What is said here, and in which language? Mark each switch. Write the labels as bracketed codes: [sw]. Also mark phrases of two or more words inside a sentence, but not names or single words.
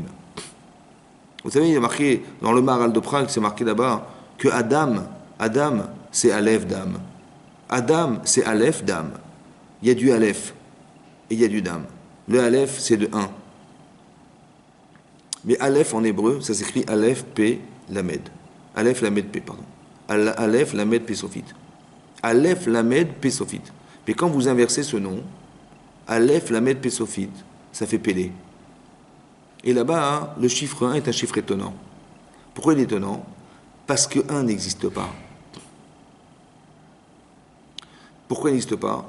[fr] Vous savez, il y a marqué dans le Maharal de Prague, c'est marqué là-bas, que Adam, c'est Aleph Dam. Adam, c'est Aleph Dam. Il y a du Aleph et il y a du Dam. Le Aleph, c'est de 1. Mais Aleph en hébreu, ça s'écrit Aleph P Lamed. Aleph Lamed P, pardon. Aleph Lamed P Sophite. Aleph Lamed P Sophite. Mais quand vous inversez ce nom, Aleph Lamed P Sophite, ça fait Pélé. Et là-bas, hein, le chiffre 1 est un chiffre étonnant. Pourquoi il est étonnant? Parce que 1 n'existe pas. Pourquoi il n'existe pas?